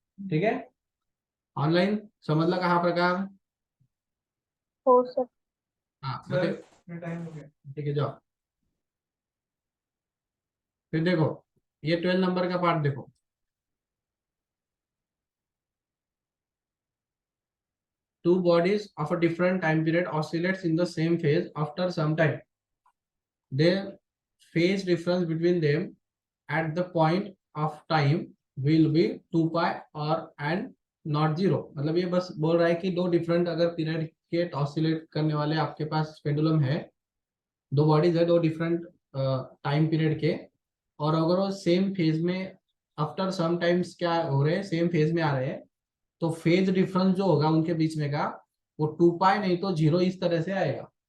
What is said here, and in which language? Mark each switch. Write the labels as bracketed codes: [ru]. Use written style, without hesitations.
[hi] ठीक है, [mr] ऑनलाइन समजला का हा प्रकार? हो सर. [hi] हाँ सर टाइम हो गया। ठीक है, जाओ फिर देखो ये 12 नंबर का पार्ट देखो। [en] Two bodies of a different time period oscillates in the same phase after some time. Their phase difference between them at the point of time will be 2 pi or and not 0। [hi] मतलब ये बस बोल रहा है कि दो different अगर period के ऑसिलेट करने वाले आपके पास पेंडुलम है, दो बॉडीज है दो डिफरेंट टाइम पीरियड के, और अगर वो सेम फेज में आफ्टर सम टाइम्स क्या हो रहे हैं, सेम फेज में आ रहे हैं, तो फेज डिफरेंस जो होगा उनके बीच में का वो 2 पाई नहीं तो 0 इस तरह से आएगा।